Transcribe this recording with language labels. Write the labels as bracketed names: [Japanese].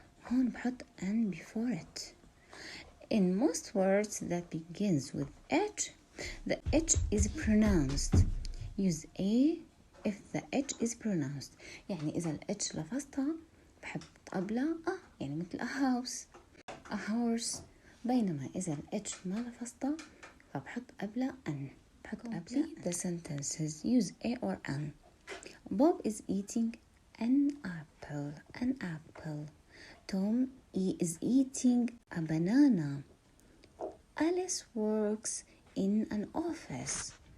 [English] هون بحط N before it. In most words that begins with H, the H is pronounced. Use A if the H is pronounced. [Arabic] يعني إذا ال H لفظتها بحط قبلها يعني مثل a house, a horse. بينما إذا ال H ما لفظتها فبحط قبلها N. [English] بحط قبلها the sentences. Use A or N. Bob is eating an apple. Tom is eating a banana. Alice works in an office.